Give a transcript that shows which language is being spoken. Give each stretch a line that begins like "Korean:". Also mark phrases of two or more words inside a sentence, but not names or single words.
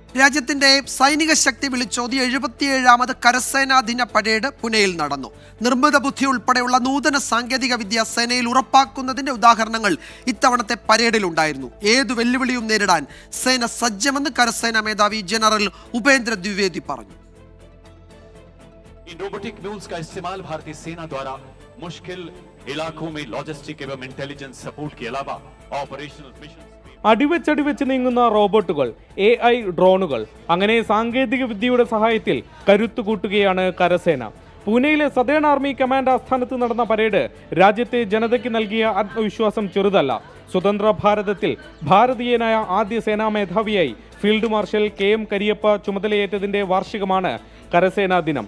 Malayalam: രാജ്യത്തിന്റെ സൈനിക ശക്തി വിളിച്ചോതി 77ാമത് കരസേനാ ദിന പരേഡ് പുനെയിൽ നടന്നു. നിർമ്മിത ബുദ്ധി ഉൾപ്പെടെയുള്ള നൂതന സാങ്കേതിക വിദ്യ സേനയിൽ ഉറപ്പാക്കുന്നതിന്റെ ഉദാഹരണങ്ങൾ ഇത്തവണത്തെ പരേഡിലുണ്ടായിരുന്നു. ഏതു വെല്ലുവിളിയും നേരിടാൻ സേന സജ്ജമെന്ന് കരസേനാ മേധാവി ജനറൽ ഉപേന്ദ്ര ദ്വിവേദി പറഞ്ഞു.
Hindi: रोबोटिक म्यूल्स का इस्तेमाल भारतीय सेना द्वारा मुश्किल इलाकों में लॉजिस्टिक एवं इंटेलिजेंस सपोर्ट के अलावा ऑपरेशनल मिशन
Malayalam: അടിവെച്ചടിവെച്ച് നീങ്ങുന്ന റോബോട്ടുകൾ, AI ഡ്രോണുകൾ, അങ്ങനെ സാങ്കേതിക വിദ്യയുടെ സഹായത്തിൽ കരുത്തു കൂട്ടുകയാണ് കരസേന. പൂനെയിലെ സദേൺ ആർമി കമാൻഡ് ആസ്ഥാനത്ത് നടന്ന പരേഡ് രാജ്യത്തെ ജനതയ്ക്ക് നൽകിയ ആത്മവിശ്വാസം ചെറുതല്ല. സ്വതന്ത്ര ഭാരതത്തിൽ ഭാരതീയനായ ആദ്യ സേനാ മേധാവിയായി ഫീൽഡ് മാർഷൽ KM കരിയപ്പ ചുമതലയേറ്റതിന്റെ വാർഷികമാണ് കരസേനാ ദിനം.